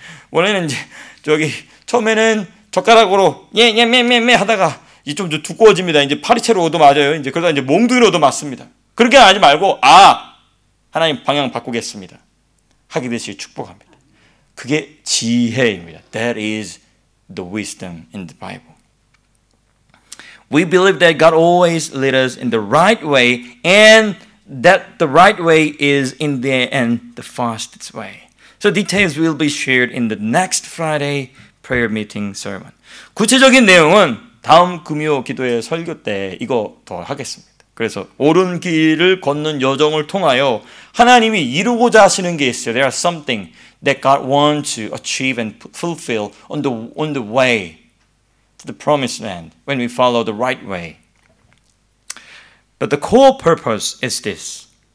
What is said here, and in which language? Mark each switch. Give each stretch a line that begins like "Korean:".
Korean: 원래는 이제 처음에는 젓가락으로 예 하다가 이제 좀 두꺼워집니다. 이제 파리채로도 맞아요. 이제 그러다 이제 몽둥이로도 맞습니다. 그렇게 하지 말고 하나님 방향 바꾸겠습니다. 하게 되시길 축복합니다. 그게 지혜입니다.
English: That is the wisdom in the Bible. We believe that God always leads us in the right way, and that the right way is in the end the fastest way. So details will be shared in the next Friday prayer meeting sermon.
Korean: 구체적인 내용은 다음 금요 기도회 설교 때 이거 더 하겠습니다. 그래서 옳은 길을 걷는 여정을 통하여 하나님이 이루고자 하시는 게 있어요.
English: There are something that God wants to achieve and fulfill on the way to the promised land when we follow the right way. But the core purpose is this.